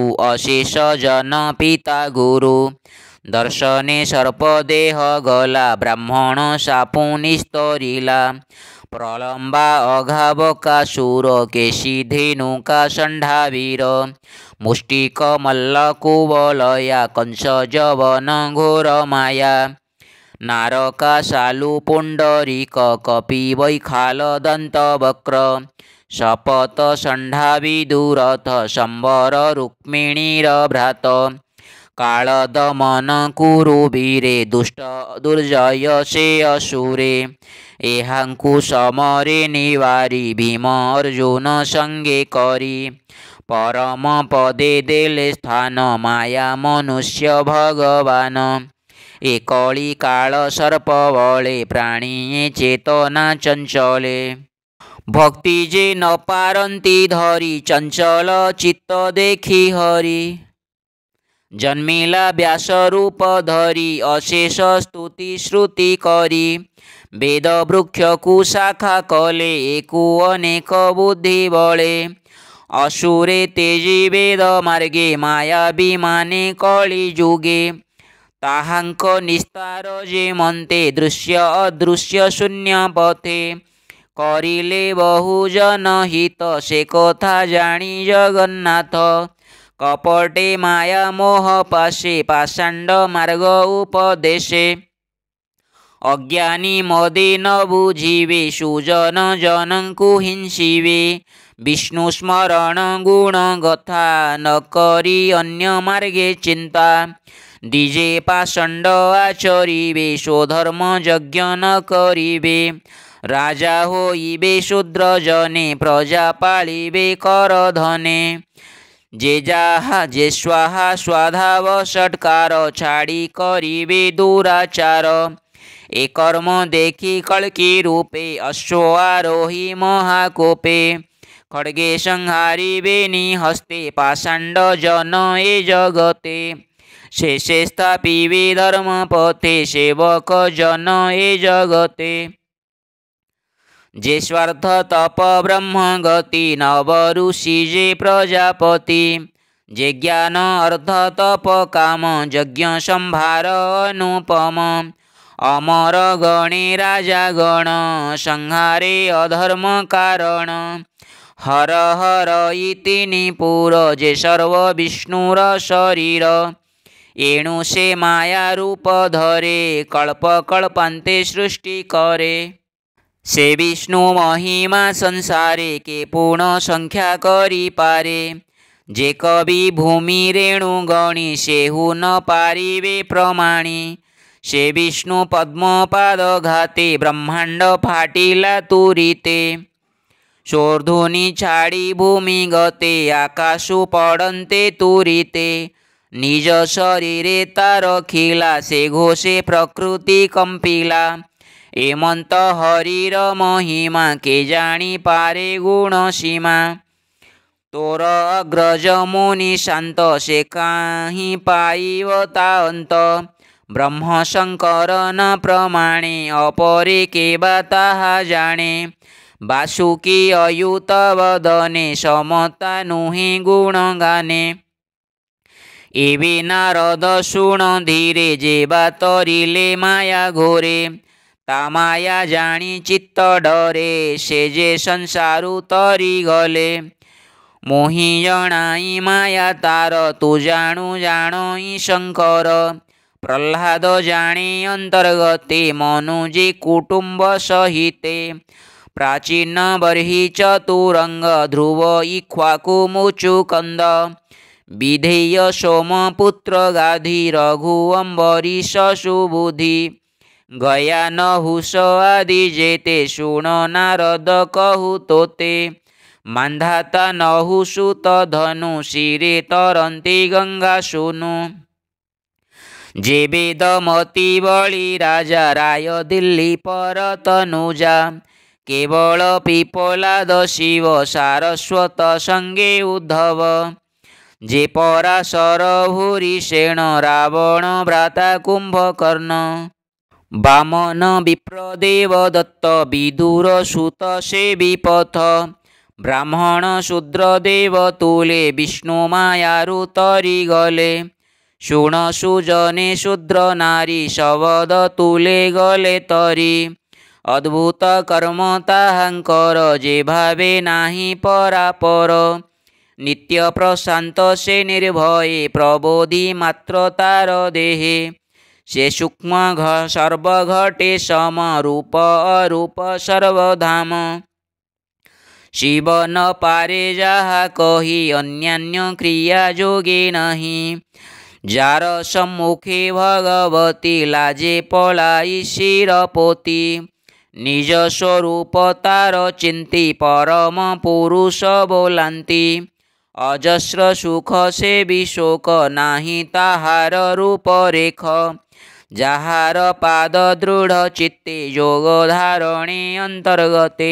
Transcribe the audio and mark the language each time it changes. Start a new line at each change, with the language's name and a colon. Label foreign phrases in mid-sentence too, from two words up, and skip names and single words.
Odia: ଅଶେଷ ଜନ ପିତା ଗୁରୁ ଦର୍ଶନେ ସର୍ପଦେହ ଗଲା ବ୍ରାହ୍ମଣ ସାପୁ ନିସ୍ତରିଲା ପ୍ରଲମ୍ବା ଅଘାବକା ଶୂର କେଶୀ ଧେନୁକା ଷଣ୍ଢାବୀର ମୁଷ୍ଟିକ ମଲ୍ଲ କୁବଳୟା କଂସ ଯବନ ଘୋର ମାୟା ନାରକା ଶାଲୁ ପୁଣ୍ଡରୀକ କପି ବୈଖାଲ ଦନ୍ତ ବକ୍ର ଶପଥ ଷଣ୍ଢାବିଦୁରଥ ଶମ୍ବର ରୁକ୍ମିଣୀର ଭ୍ରାତ କାଳଦମନ କୁରୁ ବୀରେ ଦୁଷ୍ଟ ଦୁର୍ଜୟ ସେ ଅସୁରେ ଏହାଙ୍କୁ ସମରେ ନିବାରୀ ଭୀମ ଅର୍ଜୁନ ସଙ୍ଗେ କରୀ ପରମ ପଦେ ଦେଲେ ସ୍ଥାନ ମାୟା ମନୁଷ୍ୟ ଭଗବାନ ଏକଲୀ କାଳ ସର୍ପ ବଳେ ପ୍ରାଣୀ ଚେତନା ଚଞ୍ଚଳେ ଭକ୍ତି ଯେ ନ ପାରନ୍ତି ଧରୀ ଚଞ୍ଚଳ ଚିତ୍ତ ଦେଖୀ ହରି ଜନ୍ମିଲା ବ୍ୟାସ ରୂପ ଧରୀ ଅଶେଷ ସ୍ତୁତି ଶ୍ରୁତି କରୀ ବେଦ ବୃକ୍ଷ କୁଶାଖା କଲେ ଏକୁ ଅନେକ ବୁଦ୍ଧି ବଳେ ଅସୁରେ ତେଜୀ ବେଦ ମାର୍ଗେ ମାୟା ବିମାନେ କଳୀ ଯୁଗେ ତାହାଙ୍କ ନିସ୍ତାର ଯେ ମନ୍ତେ ଦୃଶ୍ୟ ଅଦୃଶ୍ୟ ଶୂନ୍ୟ ପଥେ କରିଲେ ବହୁଜନ ହିତ ସେ କଥା ଜାଣି ଜଗନ୍ନାଥ କପଟେ ମାୟା ମୋହ ପାଶେ ପାଷଣ୍ଡ ମାର୍ଗ ଉପଦେଶେ ଅଜ୍ଞାନୀ ମଦେ ନ ବୁଝିବେ ସୁଜନ ଜନଙ୍କୁ ହିଂସିବେ ବିଷ୍ଣୁ ସ୍ମରଣ ଗୁଣ ଗଥା ନ କରି ଅନ୍ୟ ମାର୍ଗେ ଚିନ୍ତା ଦିଜେ ପାଷଣ୍ଡ ଆଚରିବେ ସ୍ୱଧର୍ମ ଯଜ୍ଞ ନ କରିବେ ରାଜା ହୋଇବେ ଶୂଦ୍ର ଜନେ ପ୍ରଜା ପାଳିବେ କର ଧନେ ଯେ ଯାହା ଯେ ସ୍ୱାହା ସ୍ୱାଧାବ ଷଟ୍କାର ଛାଡ଼ି କରିବେ ଦୁରାଚାର ଏ କର୍ମ ଦେଖି କଳ୍କି ରୂପେ ଅଶ୍ୱାରୋହୀ ମହାକୋପେ ଖଡ୍ଗେ ସଂହାରିବେ ନିହସ୍ତେ ପାଷଣ୍ଡ ଜନ ଏ ଜଗତେ ଶେଷେ ସ୍ଥାପିବେ ଧର୍ମ ପଥେ ସେବକ ଜନ ଏ ଜଗତେ ଯେ ସ୍ୱାର୍ଥ ତପ ବ୍ରହ୍ମ ଗତି ନବ ଋଷି ଯେ ପ୍ରଜାପତି ଯେ ଜ୍ଞାନ ଅର୍ଥ ତପ କାମ ଯଜ୍ଞ ସମ୍ଭାର ଅନୁପମ ଅମର ଗଣେ ରାଜା ଗଣ ସଂହାରେ ଅଧର୍ମ କାରଣ ହର ହର ଇତି ନିପୁର ଯେ ସର୍ବ ବିଷ୍ଣୁର ଶରୀର ଏଣୁ ସେ ମାୟା ରୂପ ଧରେ କଳ୍ପ କଳ୍ପାନ୍ତେ ସୃଷ୍ଟି କରେ ସେ ବିଷ୍ଣୁ ମହିମା ସଂସାରେ କେ ପୂର୍ଣ୍ଣ ସଂଖ୍ୟା କରି ପାରେ ଯେ କବି ଭୂମି ରେଣୁ ଗଣି ସେହୁ ନ ପାରିବେ ପ୍ରମାଣି ସେ ବିଷ୍ଣୁ ପଦ୍ମପାଦ ଘାତେ ବ୍ରହ୍ମାଣ୍ଡ ଫାଟିଲା ତୁରିତେ ଶୋର୍ଧୁନୀ ଛାଡ଼ି ଭୂମି ଗତେ ଆକାଶୁ ପଡ଼ନ୍ତେ ତୁରିତେ ନିଜ ଶରୀରେ ତାର ଖିଲା ସେ ଘୋଷେ ପ୍ରକୃତି କମ୍ପିଲା ଏମନ୍ତ ହରିର ମହିମା କେ ଜାଣି ପାରେ ଗୁଣ ସୀମା ତୋର ଅଗ୍ରଜ ମୁନି ଶାନ୍ତ ସେ କାହିଁ ପାଇବ ତା ଅନ୍ତ ବ୍ରହ୍ମ ଶଙ୍କର ନ ପ୍ରମାଣେ ଅପରେ କେବା ତାହା ଜାଣେ। ବାସୁକୀ ଅୟୁତ ବଦନେ ସମତା ନୁହେ ଗୁଣ ଗାନେ। ଏବେ ନାରଦ ଶୁଣ ଧୀରେ ଯେବା ତରିଲେ ମାୟା ଘୋରେ। ତା ମାୟା ଜାଣି ଚିତ୍ତ ଡରେ ସେ ଯେ ସଂସାରୁ ତରି ଗଲେ। ମୋହି ଜଣାଇ ମାୟା ତାର ତୁ ଜାଣୁ ଜାଣଇ ଶଙ୍କର। ପ୍ରହ୍ଲାଦ ଜାଣେ ଅନ୍ତର୍ଗତେ ମନୁଜେ କୁଟୁମ୍ବ ସହିତେ। ପ୍ରାଚୀନ ବର୍ହି ଚତୁରଙ୍ଗ ଧ୍ରୁବ ଇକ୍ଷ୍ୱାକୁ ମୁଚୁକୁନ୍ଦ। ବିଧେୟ ସୋମପୁତ୍ର ଗାଧୀ ରଘୁ ଅମ୍ବରୀଶ ସୁବୁଦ୍ଧି। ଗୟା ନହୁଷ ଆଦି ଯେତେ ଶୁଣ ନାରଦ କହୁ ତୋତେ। ମାନ୍ଧାତା ନହୁସୁତ ଧନୁ ଶିରେ ତରନ୍ତି ଗଙ୍ଗା ସୁନୁ। ଯେ ବେଦମତୀ ବଳୀ ରାଜା ରାୟ ଦିଲ୍ଲୀ ପର ତନୁଜା। କେବଳ ପିପଲାଦ ଶିବ ସାରସ୍ୱତ ସଙ୍ଗେ ଉଦ୍ଧବ। ଯେ ପରାଶର ଭୂରିସେନ ରାବଣ ଭ୍ରାତା କୁମ୍ଭକର୍ଣ୍ଣ। ବାମନ ବିପ୍ରଦେବ ଦତ୍ତ ବିଦୁର ସୁତ ସେବିପଥ। ବ୍ରାହ୍ମଣ ଶୂଦ୍ର ଦେବ ତୁଲେ ବିଷ୍ଣୁ ମାୟାରୁ ତରି ଗଲେ। ଶୁଣ ସୁଜନେ ଶୂଦ୍ର ନାରୀ ଶବଦ ତୁଲେ ଗଲେ ତରି। ଅଦ୍ଭୁତ କର୍ମ ତାହାଙ୍କର ଯେ ଭାବେ ନାହିଁ ପରାପର। ନିତ୍ୟ ପ୍ରଶାନ୍ତ ସେ ନିର୍ଭୟେ ପ୍ରବୋଧି ମାତ୍ର ତାର ଦେହେ। ସେ ସୂକ୍ଷ୍ମ ସର୍ବଘଟେ ସମ ରୂପ ଅରୂପ ସର୍ବଧାମ। ଶିବ ନ ପାରେ ଯାହା କହି ଅନ୍ୟାନ୍ୟ କ୍ରିୟା ଯୋଗେ ନାହିଁ। ଯାର ସମ୍ମୁଖେ ଭଗବତୀ ଲାଜେ ପଳାଇ ଶିରପୋତି। ନିଜ ସ୍ୱରୂପ ତାର ଚିନ୍ତି ପରମ ପୁରୁଷ ବୋଲନ୍ତି। ଅଜସ୍ର ସୁଖ ସେ ବିଶୋକ ନାହିଁ ତାହାର ରୂପ ରେଖ। ଯାହାର ପାଦ ଦୃଢ଼ ଚିତ୍ତେ ଯୋଗ ଧାରଣେ ଅନ୍ତର୍ଗତେ।